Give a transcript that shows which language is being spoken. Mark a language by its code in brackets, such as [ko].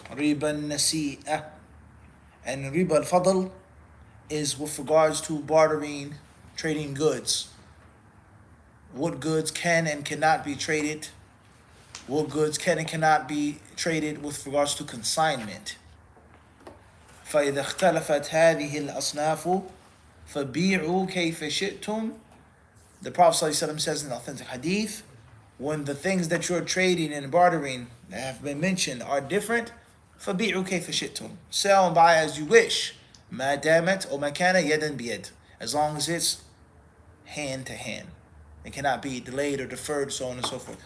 [en] Riba nasi'ah. And riba al-fadl is with regards to bartering, trading goods. What goods can and cannot be traded. What goods can and cannot be traded with regards to consignment. [ar] فإذا اختلفت هذه الأصناف فبيعوا كيف شئتم. [en] The Prophet ﷺ says in the authentic hadith, when the things that you're trading and bartering that have been mentioned are different, [ar] فبيعوا كيف شئتم. [en] Sell and buy as you wish. [ar] ما دامت أو ما كان يدا بيد. [en] As long as it's hand to hand. It cannot be delayed or deferred, so on and so forth.